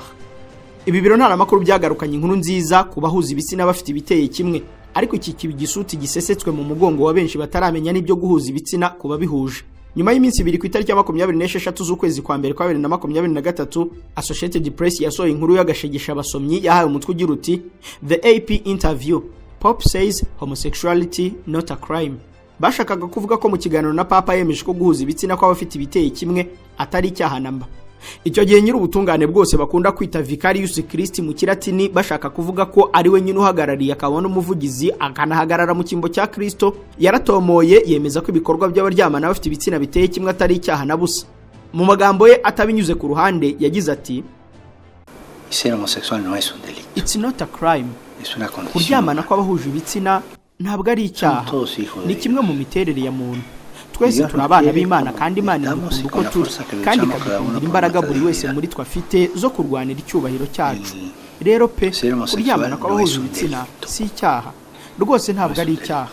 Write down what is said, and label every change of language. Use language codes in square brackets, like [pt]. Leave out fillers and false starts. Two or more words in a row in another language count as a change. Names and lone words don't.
[rw] Ibi biro ntaramakuru byagarukanye inkuru nziza ku bahuza ibitsina bafite ibiteye kimwe, ariko iki kibi gisuti gisesetswe mu mugongo wa benshi bataramenya n'ibyo guhuza ibitsina kuba bihuje. Nyuma y'iminsi ibiri ku itariki ya 26 z'ukwezi kwa mbere kwa 2023, Associated Press yasohoye inkuru y'agashegesha abasomyi yahaye umutwe ugira uti [en] The AP Interview, Pope says homosexuality not a crime. [rw] Bashakaga kuvuga ko mu kiganiro na Papa yemeje ko guhuza ibitsina kw'abafite ibiteye kimwe atari icyaha namba. Icyo gihe nyiri ubutungane bwose bakunda kwita [la] Vicarius Christi [rw] mu Kilatini, bashaka kuvuga ko ari we nyine uhagarariye akabona umuvugizi akanahagarara mu kimbo cya Kristo, yaratomoye yemeza ko ibikorwa by'abaryamana bafite ibitsina biteye kimwe atari icyaha na busa. Mu magambo ye atabinyuze ku ruhande yagize ati, [es] Ser homosexual no es un delito. [en] It's not a crime. [es] Es una condición. [rw] Kuryamana kw'abahuje ibitsina ntabwo ari icyaha, ni kimwe mu miterere ya muntu. twese turi abana b'Imana kandi Imana idukunda uko turi kandi ikadukundira imbaraga buri wese muri twe afite zo kurwanira icyubahiro cyacu. Rero pe kuryamana kw'abahuje ibitsina si icyaha rwose, ntabwo ari icyaha.